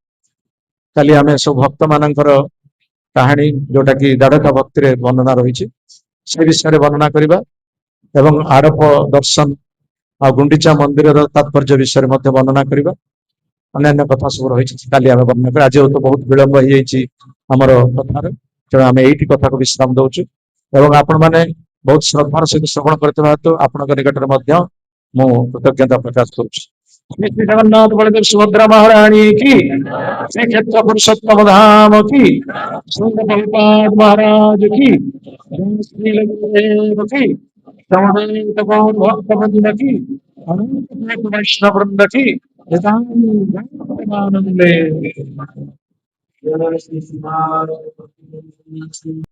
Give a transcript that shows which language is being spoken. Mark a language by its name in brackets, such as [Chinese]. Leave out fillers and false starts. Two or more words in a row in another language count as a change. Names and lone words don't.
[Odia] କାଲି ଆମେ ସବୁ ଭକ୍ତ ମାନଙ୍କର କାହାଣୀ, ଯୋଉଟା କି ଦାଢକା ଭକ୍ତିରେ ବର୍ଣ୍ଣନା ରହିଛି, ସେ ବିଷୟରେ ବର୍ଣ୍ଣନା କରିବା ଏବଂ ଆଡପ ଦର୍ଶନ ଆଉ ଗୁଣ୍ଡିଚା ମନ୍ଦିରର ତାତ୍ପର୍ଯ୍ୟ ବିଷୟରେ ମଧ୍ୟ ବର୍ଣ୍ଣନା କରିବା। ଅନ୍ୟାନ୍ୟ କଥା ସବୁ ରହିଛି, କାଲି ଆମେ ବର୍ଣ୍ଣନା କରିବା। ଆଜି ତ ବହୁତ ବିଳମ୍ବ ହେଇଯାଇଛି ଆମର କଥାରେ, ତେଣୁ ଆମେ ଏଇଠି କଥାକୁ ବିଶ୍ରାମ ଦଉଛୁ ଏବଂ ଆପଣମାନେ ବହୁତ ଶ୍ରଦ୍ଧାର ସହିତ ଶ୍ରବଣ କରିଥିବା ହେତୁ ଆପଣଙ୍କ ନିକଟରେ ମଧ୍ୟ ମୁଁ କୃତଜ୍ଞତା ପ୍ରକାଶ କରୁଛି। [Hindi] श्री श्री जगन्नाथ बलदेव सुभद्रा महारानी की, श्री क्षेत्र पुरुषोत्तम धाम की, श्री प्रभुपाद महाराज की, श्री गुरुदेव की, समवेत गौर भक्त वृंद की, अनंत वैष्णव वृंद की, नितानंदे।